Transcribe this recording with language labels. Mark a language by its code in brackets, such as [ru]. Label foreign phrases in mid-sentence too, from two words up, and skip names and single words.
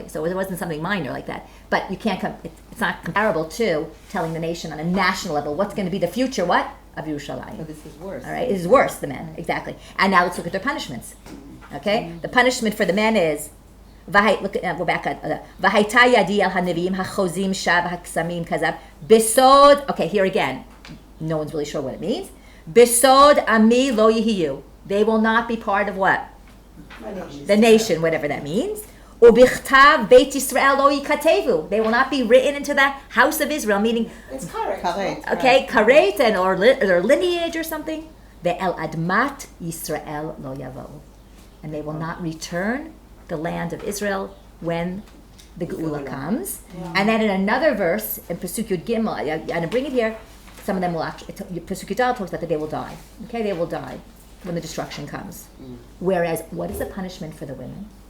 [en] So it wasn't something minor like that. But you can't it's not comparable to telling the nation on a national level what's going to be the future what? Of Yerushalayim. So this is worse. All right, it is worse, the men, exactly. And now let's look at their punishments. Okay, the punishment for the men is, we're back at, [he] V'haita yadi al hanevim hachozim shav haksamim kazab besod. [en] Okay, here again, no one's really sure what it means. [he] Besod ami lo yihiyu. [en] They will not be part of what? The nation, whatever that means. [he] Ubichtav Beit Yisrael lo yikatevu. [en] They will not be written into the house of Israel, meaning It's correct. Correct. okay, karet and or their lineage or something. [he] Ve'el admat Yisrael lo yavo, [en] and they will not return the land of Israel when the Geula comes. And then in another verse in [he] Pasuk Yud Gimel, [en] and I bring it here. Some of them will actually. [he] Pasuk Yud Dal [en] talks about that they will die. Okay, they will die when the destruction comes. Whereas, what is the punishment for the women?